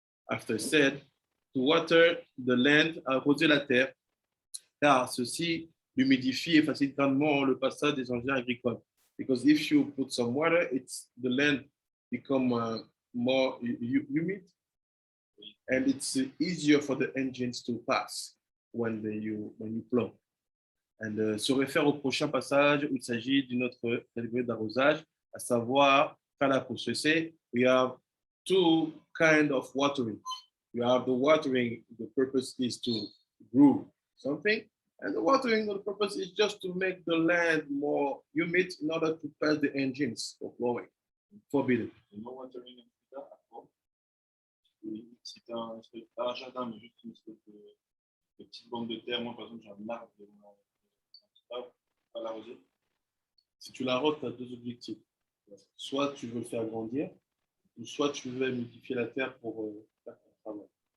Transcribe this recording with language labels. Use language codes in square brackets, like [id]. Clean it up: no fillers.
[en] After said, to water the land, [fr] arroser la terre, car ceci humidifie et facilite grandement le passage des engins agricoles. [en] Because if you put some water, the land become more humid, and it's easier for the engines to pass when you plow. [fr] And se réfère au prochain passage où il s'agit d'une autre catégorie d'arrosage, à savoir faire la course. [en] We have two kinds of watering. You have the watering, the purpose is to grow something, and the watering, the purpose is just to make the land more humid in order to pass the engines for plowing. Forbidden. No watering in Florida at all. [fr] C'est un jardin, mais juste une espèce de petite bande de terre. Moi, par exemple, j'ai un arbre, pas l'arroser. Si tu l'arroses, tu as deux objectifs. Soit tu veux le faire grandir, ou soit tu veux modifier la terre pour faire ton travail.